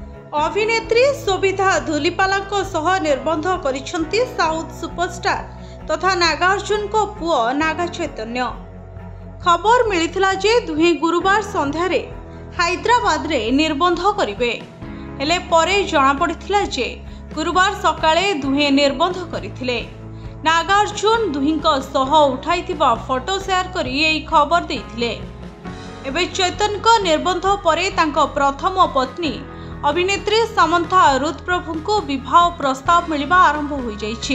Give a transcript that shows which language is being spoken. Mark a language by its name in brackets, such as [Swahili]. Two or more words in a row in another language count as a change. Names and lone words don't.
[Odia] ଅଭିନେତ୍ରୀ ଶୋଭିତା ଧୂଲିପାଲା ସହ ନିର୍ବନ୍ଧ କରିସେନ୍ତି [English] South superstar [Odia] ତଥା ନାଗାର୍ଜୁନ କୋ ପୁଅ ନାଗା ଚୈତନ୍ୟ। ଖବର ମିଳିଥିଲା ଯେ ଦୁହେଁ ଗୁରୁବାର ସନ୍ଧ୍ୟାରେ ହାଇଦ୍ରାବାଦ ରେ ନିର୍ବନ୍ଧ କରିବେ, ହେଲେ ପରେ ଜଣା ପଡ଼ିଥିଲା ଯେ ଗୁରୁବାର ସକାଳେ ଦୁହେଁ ନିର୍ବନ୍ଧ କରିଥିଲେ। ନାଗାର୍ଜୁନ ଦୁହିଁଙ୍କ ସହ ଉଠାଇଥିବା [English] photo share [Odia] କରି ଏହି ଖବର ଦେଇଥିଲେ। ଏବେ ଚୈତନ୍ୟ କୋ ନିର୍ବନ୍ଧ ପରେ ତାଙ୍କୋ ପ୍ରଥମ ପତ୍ନୀ ଅଭିନେତ୍ରୀ ସମନ୍ଥା ରୁଦ୍ରପ୍ରଭୁ କୋ ବିବାହ ପ୍ରସ୍ତାବ ମିଳିବା ଆରମ୍ଭ ହୋ ଯାଇଛି।